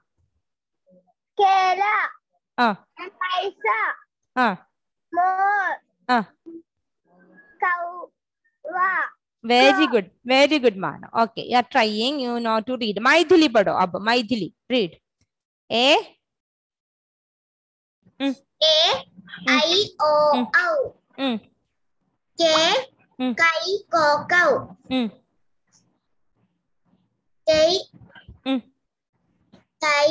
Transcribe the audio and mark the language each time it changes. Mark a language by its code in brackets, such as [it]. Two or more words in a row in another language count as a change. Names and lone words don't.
[mai] केला, पैसा, मोर, कौवा। [en] very good Mano. Okay, you are trying, you know to read. [mai] मैथिली पढ़ो अब, मैथिली रीड। ए आई ओ औ। के कई को कौ। तई